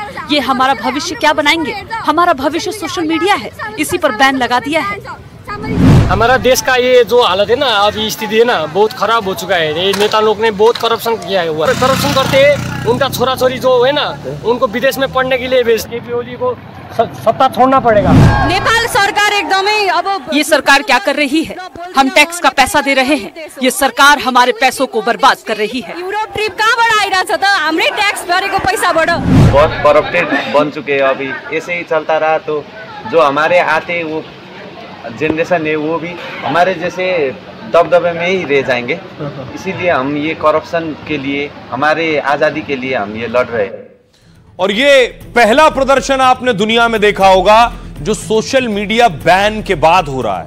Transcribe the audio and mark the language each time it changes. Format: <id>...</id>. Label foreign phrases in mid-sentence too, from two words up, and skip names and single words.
<hi>ये हमारा भविष्य क्या बनाएंगे? हमारा भविष्य सोशल मीडिया है, इसी पर बैन लगा दिया है। हमारा देश का ये जो हालत है ना, अभी स्थिति है ना, बहुत खराब हो चुका है। ये नेता लोग ने बहुत करप्शन किया है। करप्शन करते उनका</hi> <ne>छोरा छोरी</ne> <hi>जो है ना, उनको विदेश में पढ़ने के लिए भेज केपी ओली को सत्ता छोड़ना पड़ेगा। नेपाल सरकार एकदमै अब ये सरकार क्या कर रही है? हम टैक्स का पैसा दे रहे हैं, ये सरकार हमारे पैसों को बर्बाद कर रही है।</hi> <ne>यूरोप ट्रिप कहाँबाट आइरहेछ त? हाम्रै टैक्स भरेको पैसाबाट।</ne> <hi>बहुत करप्टेड बन चुके हैं। अभी ऐसे ही चलता रहा तो जो हमारे आते वो जनरेशन है वो भी हमारे जैसे दबदबे में ही रह जाएंगे। इसीलिए हम ये करप्शन के लिए, हमारे आज़ादी के लिए हम ये लड़ रहे हैं। और ये पहला प्रदर्शन आपने दुनिया में देखा होगा जो सोशल मीडिया बैन के बाद हो रहा है।</hi>